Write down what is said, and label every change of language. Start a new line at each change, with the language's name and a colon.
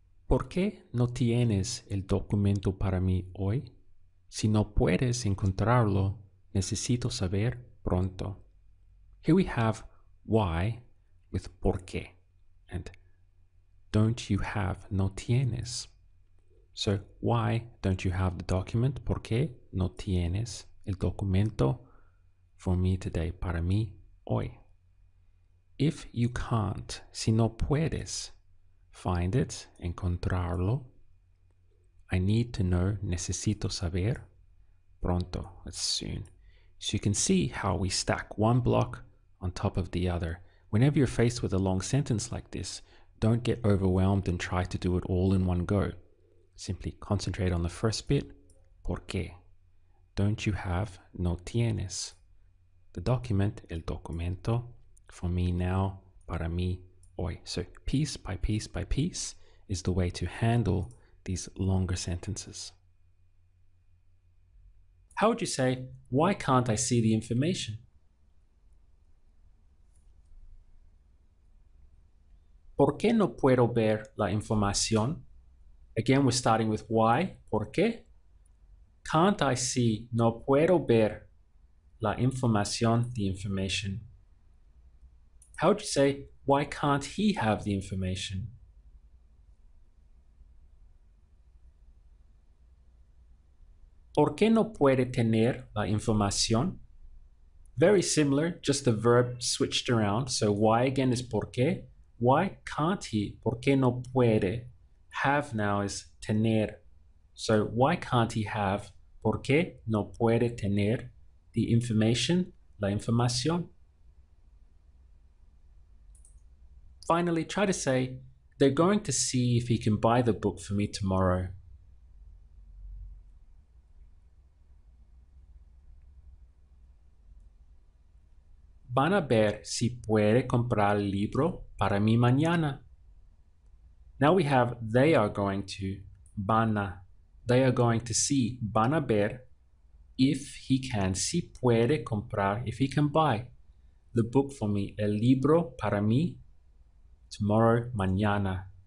Spanish: ¿Por qué no tienes el documento para mí hoy? Si no puedes encontrarlo, necesito saber pronto.
English: Here we have why with
Spanish: por qué,
English: and don't you have,
Spanish: no tienes.
English: So why don't you have the document?
Spanish: ¿Por qué no tienes el documento
English: for me today,
Spanish: para mí hoy?
English: If you can't,
Spanish: si no puedes
English: find it,
Spanish: encontrarlo,
English: I need to know,
Spanish: necesito saber, pronto,
English: that's soon. So you can see how we stack one block on top of the other. Whenever you're faced with a long sentence like this, don't get overwhelmed and try to do it all in one go. Simply concentrate on the first bit,
Spanish: ¿por qué?
English: Don't you have,
Spanish: no tienes.
English: The document,
Spanish: el documento,
English: for me now,
Spanish: para mí hoy.
English: So piece by piece by piece is the way to handle these longer sentences. How would you say, why can't I see the information?
Spanish: ¿Por qué no puedo ver la información?
English: Again, we're starting with why,
Spanish: ¿por qué?
English: Can't I see,
Spanish: no puedo ver la información,
English: the information? How would you say, why can't he have the information?
Spanish: ¿Por qué no puede tener la información?
English: Very similar, just the verb switched around. So why again is
Spanish: por qué.
English: Why can't he?
Spanish: ¿Por qué no puede?
English: Have now is
Spanish: tener.
English: So why can't he have?
Spanish: ¿Por qué no puede tener
English: the information,
Spanish: la información?
English: Finally, try to say, they're going to see if he can buy the book for me tomorrow.
Spanish: Van a ver si puede comprar el libro para mí mañana.
English: Now we have they are going to,
Spanish: van a.
English: They are going to see,
Spanish: van a ver,
English: if he can,
Spanish: si puede comprar,
English: if he can buy the book for me,
Spanish: el libro para mí,
English: tomorrow,
Spanish: mañana.